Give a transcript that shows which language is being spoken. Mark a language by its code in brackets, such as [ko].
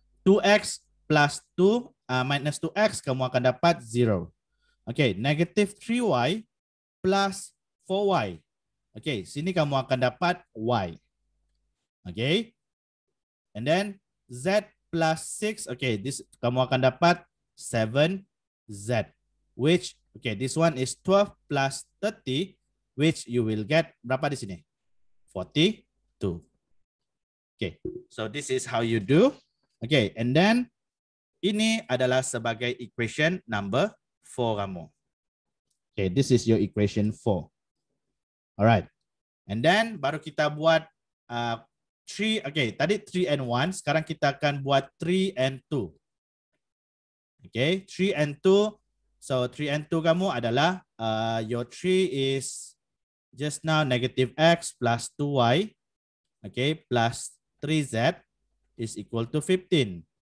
[en] 2x plus 2 minus 2x [ms] kamu akan dapat [en] 0. Okay, negative 3y plus 4y. [ms] Okay, sini kamu akan dapat y. Okay. [en] And then z plus 6. Okay, this [ms] kamu akan dapat [en] 7z. Which, okay, this one is 12 plus 30. Which you will get [ms] berapa di sini? [en] 42. Okay, so this is how you do. Okay, and then [ms] ini adalah sebagai equation number 4 kamu. [en] Okay, this is your equation 4. Alright. And then [ms] baru kita buat 3, okay, tadi 3 and 1, sekarang kita akan buat 3 and 2. [en] Okay, 3 and 2. So 3 and 2 [ms] kamu adalah [en] your 3 is just now negative x plus 2y, okay, plus 3z is equal to 15.